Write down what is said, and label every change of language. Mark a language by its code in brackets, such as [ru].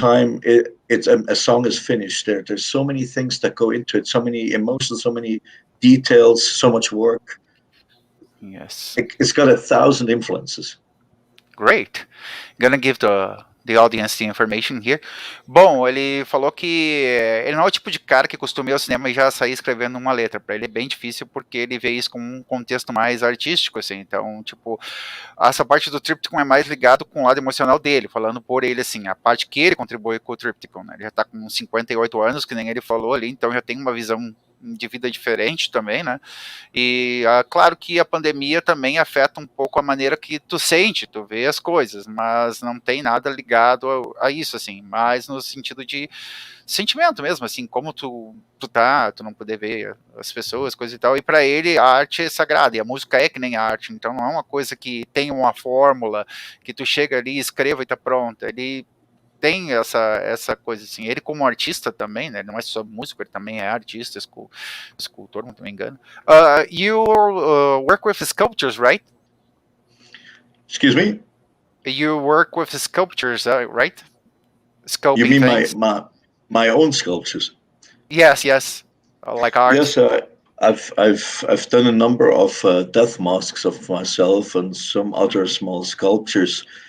[en] time a song is finished, there's so many things that go into it, so many emotions, so many details, so much work. Yes. It's got 1,000 influences. Great. Gonna give the audience the information here. [pt] Bom, ele falou que ele não é o tipo de cara que costuma ir ao cinema e já sair escrevendo uma letra. Para ele é bem difícil porque ele vê isso como um contexto mais artístico, assim. Então, tipo, essa parte do Triptychon é mais ligado com o lado emocional dele, falando por ele, assim, a parte que ele contribui com o Triptychon, né? Ele já tá com 58 anos, que nem ele falou ali, então já tem uma visão de vida diferente também, né? E claro que a pandemia também afeta um pouco a maneira que tu sente, tu vê as coisas, mas não tem nada ligado a isso, assim, mas no sentido de sentimento mesmo, assim, como tu não poder ver as pessoas, coisa e tal, e para ele a arte é sagrada, e a música é que nem a arte, então não é uma coisa que tem uma fórmula, que tu chega ali, escreva e tá pronta, ele tem essa coisa assim, ele como artista também, né, não é só músico, ele também é artista, escultor, não me engano. [en] You work with sculptures, right? Excuse me? You work with sculptures, right? You Sculpting mean things. my own sculptures? Yes, like art. Yes, I've done a number of death masks of myself and some other small sculptures,